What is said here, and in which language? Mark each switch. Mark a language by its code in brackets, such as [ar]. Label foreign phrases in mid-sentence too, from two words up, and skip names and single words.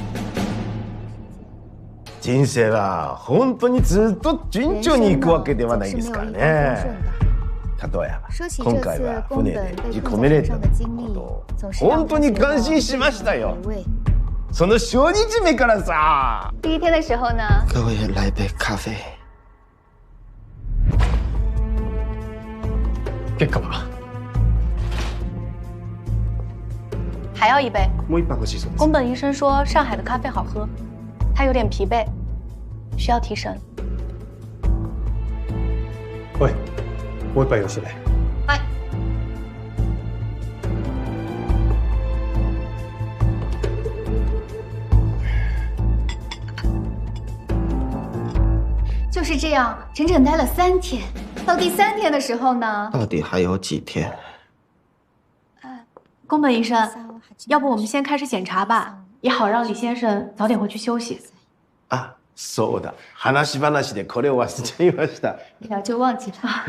[ja] 人生は本当にずっと順調にいくわけではないですからね。例えば今回は船で事故めれたことを本当に感心しましたよ。その初日目からさ。 [zh] 第一天的时候呢？给我也来杯咖啡。 [ja] 結果は？ [zh] 还要一杯。 [ja] もう一杯欲しいそうです。 [zh] 宫本医生说上海的咖啡好喝，他有点疲惫，需要提神。 [ja] おい。もう一杯用意してね。はい。 [zh] 就是这样，整整待了3天。到第3天的时候呢？到底还有几天？宫本医生，要不我们先开始检查吧，也好让李先生早点回去休息。 [ja] あ、そうだ。話でこれを忘れちゃいました。 [zh] 一聊就忘记了。